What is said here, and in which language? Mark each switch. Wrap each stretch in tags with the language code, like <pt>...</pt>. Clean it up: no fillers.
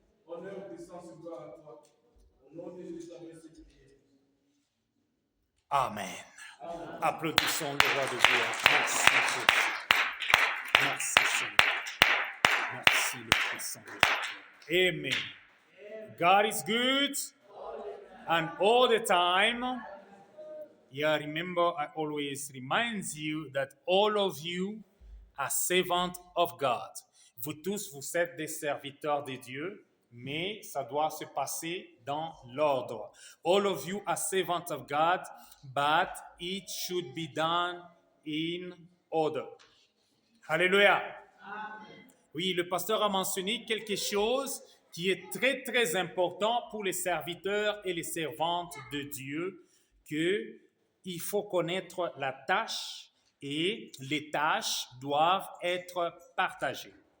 <fr>Honneur, puissance et gloire à toi. Au nom de Jésus, merci de prier. Amen. Applaudissons le roi de Dieu. Merci Jésus. Merci Seigneur. Merci le puissant de Dieu. Amen.</fr> <en>God is good and all the time. Yeah, remember, I always remind you that all of you are servants of God.</en> <fr>Vous tous, vous êtes des serviteurs de Dieu, mais ça doit se passer dans l'ordre.</fr> <en>All of you are servants of God, but it should be done in order.</en> <fr>Alléluia. Oui, le pasteur a mentionné quelque chose qui est très, très important pour les serviteurs et les servantes de Dieu, que il faut connaître la tâche et les tâches doivent être partagées.</fr>